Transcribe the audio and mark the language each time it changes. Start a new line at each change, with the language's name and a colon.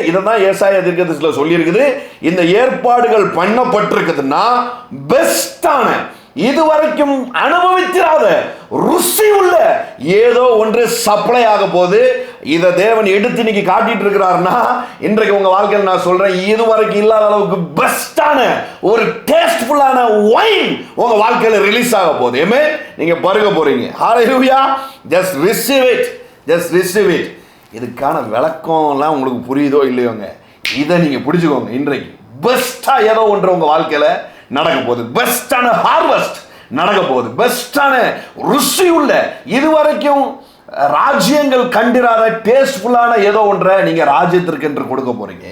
Tamil: இதை தான் ஏசாயா தீர்க்கதரிசியில சொல்லி இருக்குது. இந்த ஏற்பாடுகள் பண்ணப்பட்டிருக்குதுன்னா பெஸ்டான, இதுவரைக்கும் அனுபவித்திராத ருசி உள்ள ஏதோ ஒன்று சப்ளை ஆக போது. இதை தேவன் எடுத்து இன்னைக்கு காட்டிட்டு இருக்கிறாருன்னா இன்றைக்கு உங்க வாழ்க்கையில் நான் சொல்றேன், இதுவரைக்கும் இல்லாத அளவுக்கு பெஸ்டான ஒரு டேஸ்ட்ஃபுல்லான வைன் உங்க வாழ்க்கையில் ரிலீஸ் ஆக போகுது. ஏமே நீங்க பருக போறீங்க.
English: ஹalleluya, just receive it, just receive it.
Tamil: இதுக்கான விளக்கம்லாம் உங்களுக்கு புரியுதோ இல்லையோங்க, இதை நீங்க பிடிச்சுக்கோங்க. இன்றைக்கு பெஸ்டா ஏதோ ஒன்று உங்க வாழ்க்கையில நடக்க போகுது. பெஸ்டான ஹார்வெஸ்ட் நடக்க போகுது. பெஸ்டான ருசி உள்ள, இதுவரைக்கும் ராஜ்யங்கள் கண்டிராத டேஸ்ட்ஃபுல்லான ஏதோ ஒன்றை நீங்க ராஜ்யத்திற்கு என்று கொடுக்க போறீங்க.